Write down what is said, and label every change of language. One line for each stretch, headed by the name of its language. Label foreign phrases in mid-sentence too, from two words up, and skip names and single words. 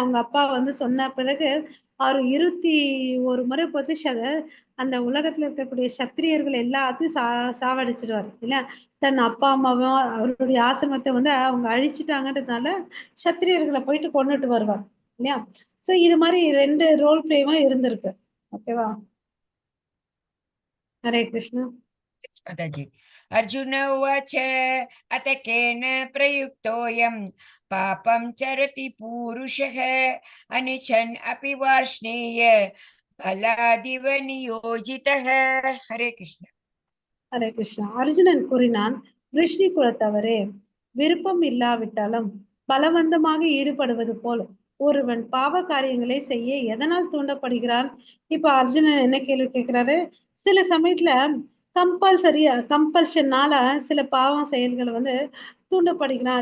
Tamil: அவங்க அப்பா வந்து சொன்ன பிறகு அவர் 21 முறை போட்டு அந்த உலகத்துல இருக்கக்கூடிய சத்திரியர்கள் எல்லாத்தையும் சாவடிச்சிடுவார் இல்லையா? தன் அப்பா அம்மாவும் அவருடைய ஆசிரமத்தை வந்து அவங்க அழிச்சிட்டாங்கன்றதுனால சத்திரியர்களை போயிட்டு கொண்டுட்டு வருவார் இல்லையா? சோ இது மாதிரி 2
English: role playவும்
Tamil: இருந்திருக்கு. ஓகேவா? ஹரே கிருஷ்ணா.
Hindi: माताजी।
Sanskrit: अर्जुन उवाच अत केन प्रयुक्तोऽयं पापं चरति पूरुषः अनिच्छन् अपि वार्ष्णेय बलादिव नियोजितः। हरे कृष्ण।
Tamil: ஹரே கிருஷ்ணா. அர்ஜுனன் கூறினான், விஷ்ணு குலத்தவரே, விருப்பம் இல்லாவிட்டாலும் பலவந்தமாக ஈடுபடுவது போல் ஒருவன் பாவ காரியங்களை செய்ய எதனால் தூண்டப்படுகிறான்? இப்ப அர்ஜுனன் என்ன கேள்வி கேட்கிறாரு? சில சமயத்துல கம்பல்ஷனால சில பாவம் செயல்களை வந்து தூண்டப்படுகிறான்.